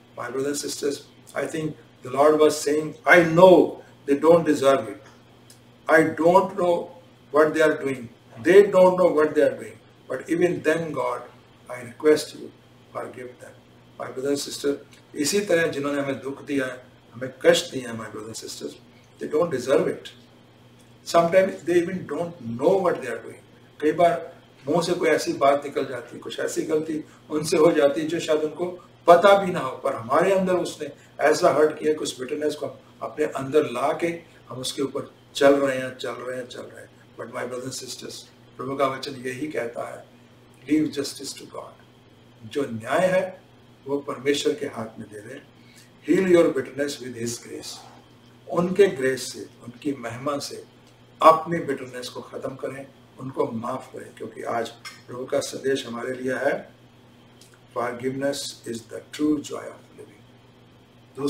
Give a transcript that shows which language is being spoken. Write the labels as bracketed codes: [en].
[en] My brothers sisters, I think the Lord was saying, I know they don't deserve it, I don't know what they are doing, they don't know what they are doing, but even then God, I request you forgive them. My brothers sister, [hi] इसी तरह जिन्होंने हमें दुख दिया है, हमें कष्ट दिया है, [en] My brothers sisters, they don't deserve it. Sometimes they even don't know what they are doing. [hi] कई बार मुंह से कोई ऐसी बात निकल जाती है, कुछ ऐसी गलती उनसे हो जाती है जो शायद उनको पता भी ना हो, पर हमारे अंदर उसने ऐसा हर्ट किया कि उस बिटरनेस को अपने अंदर ला के हम उसके ऊपर चल रहे हैं। [en] but my brothers sisters, [hi] प्रभु का वचन यही कहता है, [en] leave justice to God, [hi] जो न्याय है वो परमेश्वर के हाथ में दे दें, [en] heal your bitterness with his grace, [hi] उनके ग्रेस से, उनकी महिमा से अपनी बिटरनेस को खत्म करें, उनको माफ करें, क्योंकि आज प्रभु का संदेश हमारे लिए है, [en] Forgiveness is the true joy of living.